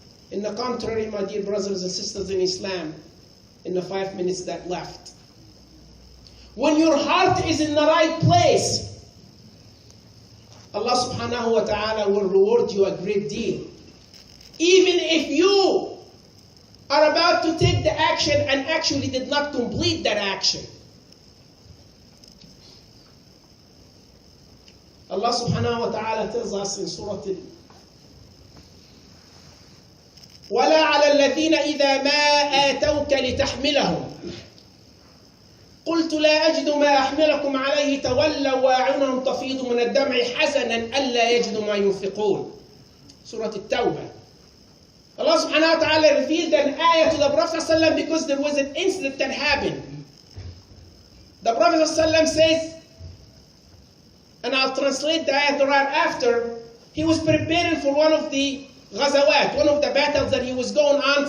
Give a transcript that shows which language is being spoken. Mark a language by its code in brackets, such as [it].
[en] In the contrary, my dear brothers and sisters in Islam, in the 5 minutes that left, when your heart is in the right place, Allah subhanahu wa ta'ala will reward you a great deal. Even if you are about to take the action and actually did not complete that action. Allah subhanahu wa ta'ala tells us in Surah [ar] وَلَا عَلَى الَّذِينَ إِذَا مَا آتَوْكَ لِتَحْمِلَهُمْ قُلْتُ لَا أَجِدُ مَا أَحْمِلَكُمْ عَلَيْهِ تَوَلَّوْا وَأَعْيُنُهُمْ تَفِيضُ مِنَ الدَّمْعِ حَزَنًا أَلَّا يَجِدُوا مَا يُنْفِقُونَ Surah At-Tawbah. [en] Allah subhanahu wa ta'ala revealed an ayah to the Prophet ﷺ because there was an incident that happened. The Prophet ﷺ says, and I'll translate the ayah right after, he was preparing for one of the Ghazawat, one of the battles that he was going on.